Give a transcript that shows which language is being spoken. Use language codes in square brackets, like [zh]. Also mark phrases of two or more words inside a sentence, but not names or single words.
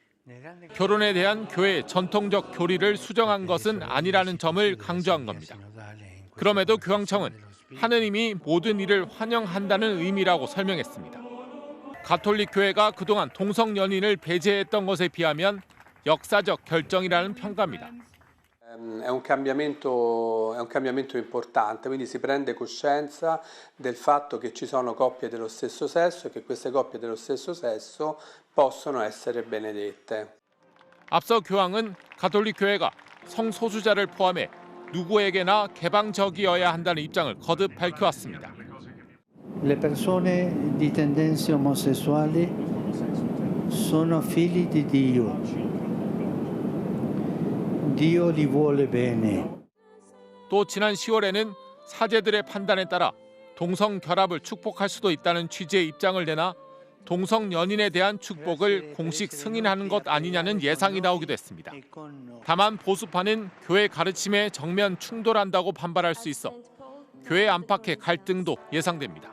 [ko] 결혼에 대한 교회의 전통적 교리를 수정한 것은 아니라는 점을 강조한 겁니다. 그럼에도 교황청은 하느님이 모든 일을 환영한다는 의미라고 설명했습니다. 가톨릭 교회가 그동안 동성 연인을 배제했던 것에 비하면 역사적 결정이라는 평가입니다. [it] È un cambiamento importante, quindi si prende coscienza del fatto che ci sono coppie dello stesso sesso e che queste coppie dello stesso sesso possono essere benedette. [ko] 앞서 교황은 가톨릭 교회가 성소수자를 포함해 누구에게나 개방적이어야 한다는 입장을 거듭 밝혀왔습니다. [it] Le persone di tendenze omosessuali sono figli di Dio. Dio li vuole bene. [ko] 또 지난 10월에는 사제들의 판단에 따라 동성 결합을 축복할 수도 있다는 취지의 입장을 내나 동성 연인에 대한 축복을 공식 승인하는 것 아니냐는 예상이 나오기도 했습니다. 다만 보수파는 교회 가르침에 정면 충돌한다고 반발할 수 있어 교회 안팎의 갈등도 예상됩니다.